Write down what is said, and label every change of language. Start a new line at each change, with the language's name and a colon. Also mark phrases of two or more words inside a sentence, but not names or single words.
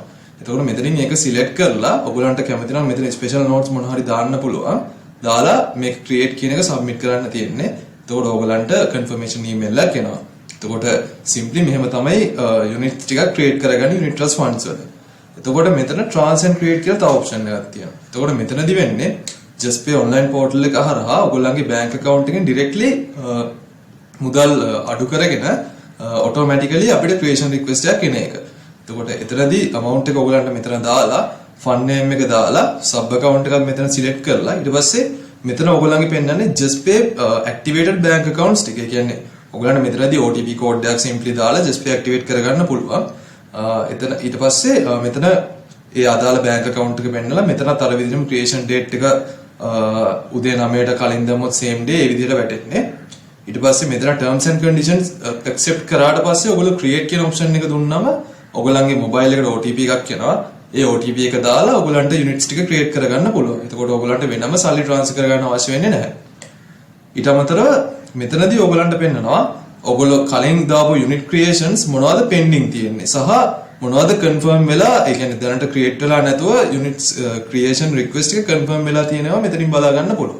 Sinhala: එතකොට මෙතනින් මේක select කරලා ඔයගොල්ලන්ට කැමති නම් මෙතන
English: special notes
Sinhala: මොන හරි දාන්න පුළුවන්. දාලා මේක create කියන එක submit කරන්න තියෙන්නේ. එතකොට ඔයගොල්ලන්ට
English: confirmation email
Sinhala: එකක් එනවා. එතකොට simply මෙහෙම තමයි unit ටිකක් create කරගන්න
English: unit trust funds
Sinhala: වල. එතකොට මෙතන
English: trans and create
Sinhala: කියලා තව option එකක් තියෙනවා. එතකොට මෙතනදි වෙන්නේ
English: just pay online portal
Sinhala: එක හරහා ඔයගොල්ලන්ගේ
English: bank account
Sinhala: එකෙන් directly මුදල් අඩු කරගෙන automatically අපිට
English: creation request
Sinhala: එකක් එන එක. එතකොට එතනදී amount එක ඔයගලන්ට මෙතන දාලා
English: fund name
Sinhala: එක දාලා
English: sub account
Sinhala: එකක් මෙතන select කරලා ඊට පස්සේ මෙතන ඔයගලන්ගේ පෙන්නන්නේ
English: just pay activated bank accounts
Sinhala: ටික. ඒ කියන්නේ ඔයගලන්ට මෙතනදී
English: OTP code
Sinhala: එකක් simply දාලා
English: just pay activate
Sinhala: කරගන්න පුළුවන්. එතන ඊට පස්සේ මෙතන ඒ අදාළ
English: bank account
Sinhala: එක පෙන්නලා මෙතනත් අර විදිහටම
English: creation date
Sinhala: එක උදේ 9ට කලින් දැම්මොත්
English: same day
Sinhala: ඒ විදිහට වැටෙන්නේ. ඊට පස්සේ මෙතන
English: terms and conditions accept
Sinhala: කරාට පස්සේ ඔයගොල්ලෝ create කියන option එක දුන්නාම ඔයගොල්ලන්ගේ mobile එකට OTP එකක් එනවා. ඒ OTP එක දාලා ඔයගොල්ලන්ට units ටික create කරගන්න පුළුවන්. එතකොට ඔයගොල්ලන්ට වෙනම සල්ලි transfer කරගන්න අවශ්‍ය වෙන්නේ නැහැ. ඊට අමතරව මෙතනදී ඔයගොල්ලන්ට පෙන්නනවා ඔයගොල්ලෝ කලින් දාපු
English: unit creations
Sinhala: මොනවද pending තියෙන්නේ සහ මොනවද confirm වෙලා ඒ කියන්නේ දැනට create වෙලා නැතුව
English: units creation request
Sinhala: එක confirm වෙලා තියෙනවා මෙතනින් බලා ගන්න පුළුවන්.